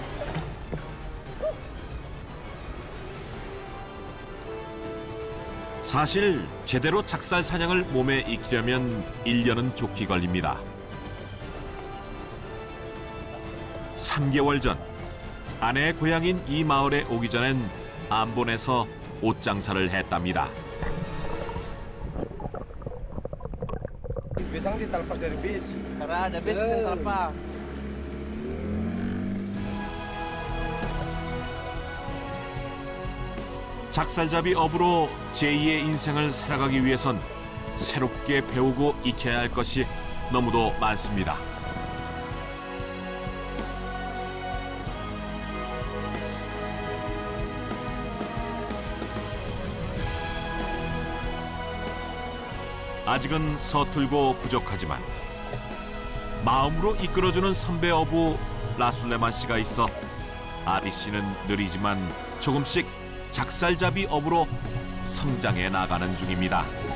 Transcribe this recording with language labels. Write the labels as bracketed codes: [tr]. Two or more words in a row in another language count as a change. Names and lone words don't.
[ko] 사실 제대로 작살 사냥을 몸에 익히려면 1년은 좋게 걸립니다. 3개월 전 아내의 고향인 이 마을에 오기 전엔 암본에서 옷장사를 했답니다. [id] Pisang ditalpas dari bis. Karena ada bis yang terlepas. [ko] 작살잡이 어부로 제2의 인생을 살아가기 위해선 새롭게 배우고 익혀야 할 것이 너무도 많습니다. 아직은 서툴고 부족하지만 마음으로 이끌어주는 선배 어부 라술레만 씨가 있어 아디 씨는 느리지만 조금씩 작살잡이 어부로 성장해 나가는 중입니다.